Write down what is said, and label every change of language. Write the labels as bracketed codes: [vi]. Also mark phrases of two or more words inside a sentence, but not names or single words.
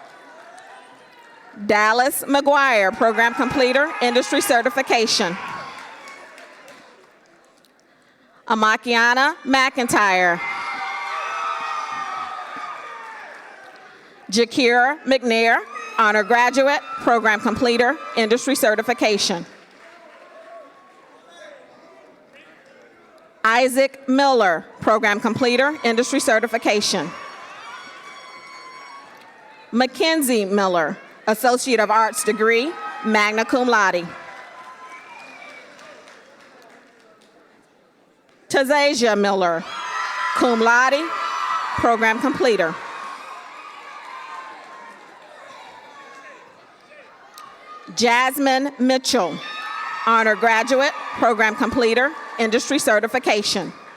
[en] Dallas McGuire, program completer, industry certification. Amakiana McIntyre. Jakira McNair, honor graduate, program completer, industry certification. Isaac Miller, program completer, industry certification. Mackenzie Miller, Associate of Arts degree, [la] magna cum laude. [en] Tazasia Miller, [la] cum laude, [en] program completer. Jasmine Mitchell, honor graduate, program completer, industry certification.